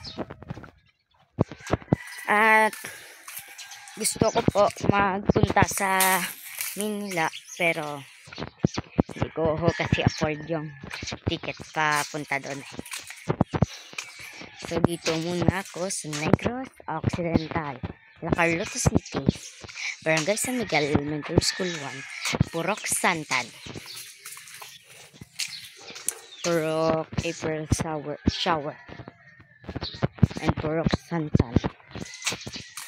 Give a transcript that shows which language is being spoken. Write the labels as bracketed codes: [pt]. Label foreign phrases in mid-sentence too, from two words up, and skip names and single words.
[tl] At gusto ko po magpunta sa Manila pero hindi ko kasi afford yung ticket pa punta doon. So dito muna ako sa Negros Occidental, La Carlota City, Barangay San Miguel Elementary School 1, Purok Santan. Purok April shower and Purok Santan.